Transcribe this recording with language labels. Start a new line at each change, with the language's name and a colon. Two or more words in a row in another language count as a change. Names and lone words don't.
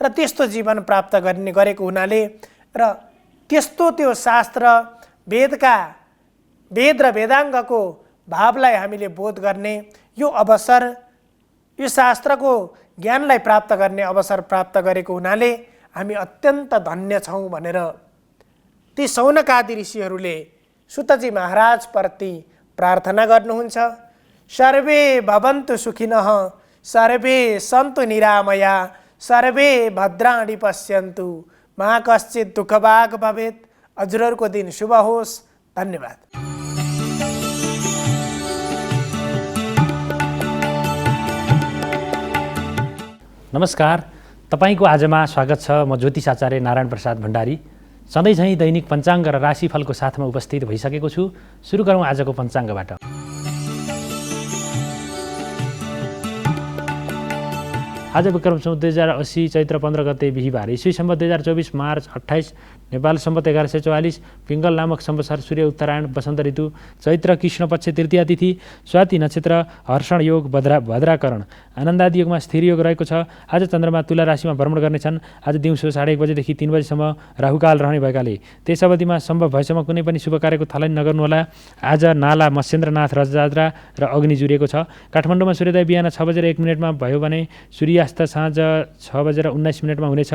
Nepali: त्यस्तो जीवन प्राप्त गरेको हुनाले र त्यस्तो त्यो शास्त्र, वेद र वेदाङ्गको भावलाई हामीले बोध गर्ने यो अवसर, यो शास्त्रको ज्ञानलाई प्राप्त गर्ने अवसर प्राप्त गरेको हुनाले हामी अत्यन्त धन्य छौँ भनेर ती शौनकादि ऋषिहरूले सुतजी महाराजप्रति प्रार्थना गर्नुहुन्छ।
Sanskrit: सर्वे भवन्तु सुखिनः, सर्वे सन्तु निरामया, सर्वे भद्राणि पश्यन्तु, मा कश्चित् दुःखभाग् भवेत्।
Nepali: हजुरहरूको दिन शुभ होस्। धन्यवाद। नमस्कार, तपाईको आजमा स्वागत छ। म ज्योतिष आचार्य नारायण प्रसाद भण्डारी सधैँ झैँ दैनिक पञ्चाङ्ग र राशिफलको साथमा उपस्थित भइसकेको छु। सुरु गरौँ आजको पञ्चाङ्गबाट। आज विक्रम सम्वत 2080 चैत्र 15 गते बिहिबार, ईस्वी सम्वत 2024 मार्च 28, नेपाल सम्वत 1144, पिङ्गल नामक संवत्सर, सूर्य उत्तरायण, वसन्त ऋतु, चैत्र कृष्ण पक्ष तृतीया तिथि, स्वाति नक्षत्र, हर्षण योग, भद्राकरण, आनन्दादि योगमा स्थिर योग रहेको छ। आज चन्द्रमा तुला राशिमा भ्रमण गर्नेछन्। आज दिउँसो 1:30 बजेदेखि 3 बजेसम्म राहुकाल रहने भएकाले त्यस अवधिमा सम्भव भएसम्म कुनै पनि शुभ कार्यको थालनी नगर्नुहोला। आज नाला मत्स्येन्द्रनाथ रथयात्रा र अग्नि जुरिएको छ। काठमाडौँमा सूर्योदय बिहान 6:01 भयो भने सूर्यास्त साँझ 6:19 हुनेछ।